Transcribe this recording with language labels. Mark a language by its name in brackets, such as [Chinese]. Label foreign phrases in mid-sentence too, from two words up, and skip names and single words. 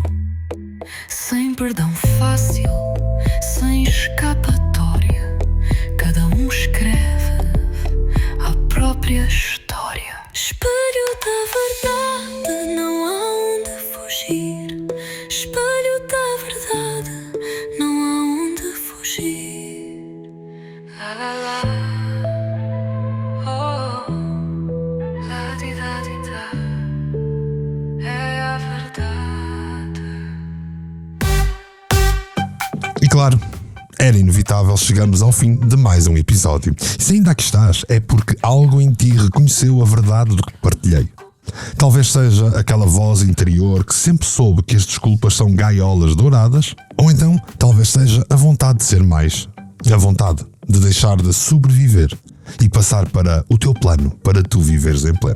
[Portuguese] Sem perdão fácil, sem escapatória. Cada um escreve a própria história. Espelho da verdade, não há onde fugir. Espelho da verdade, não há onde fugir. La la la, oh, la di da di da, é a verdade. E claro, era inevitável chegarmos ao fim de mais um episódio. Se ainda aqui estás, é porque algo em ti reconheceu a verdade do que te partilhei. Talvez seja aquela voz interior que sempre soube que as desculpas são gaiolas douradas, ou então talvez seja a vontade de ser mais, a vontade de deixar de sobreviver e passar para o teu plano, para tu viveres em pleno.